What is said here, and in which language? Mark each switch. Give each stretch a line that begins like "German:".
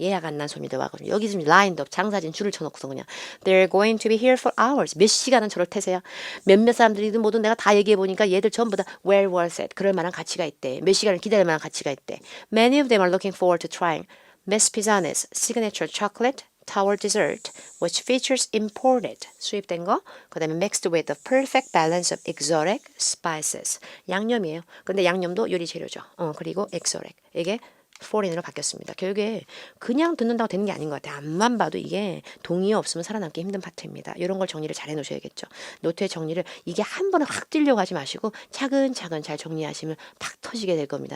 Korean: 예약 안 난 손님들 와가지고 여기 지금
English: lined up
Korean: 장사진 줄을 쳐놓고서 그냥
English: They're going to be here for hours.
Korean: 몇 시간은 저를 태세요. 몇몇 사람들이든 뭐든 내가 다 얘기해 보니까 얘들 전부 다
English: well worth it.
Korean: 그럴 만한 가치가 있대. 몇 시간을 기다릴 만한 가치가 있대.
English: Many of them are looking forward to trying Miss Pisani's signature chocolate tower dessert, which features imported,
Korean: 수입된 거, 그 다음에
English: mixed with the perfect balance of exotic spices.
Korean: 양념이에요. 근데 양념도 요리 재료죠. 그리고 exotic. 이게 foreign으로 바뀌었습니다. 결국에 그냥 듣는다고 되는 게 아닌 것 같아요. 앞만 봐도 이게 동의 없으면 살아남기 힘든 파트입니다. 이런 걸 정리를 잘 해놓으셔야겠죠. 노트의 정리를 이게 한 번에 확 뛰려고 하지 마시고 차근차근 잘 정리하시면 팍 터지게 될 겁니다.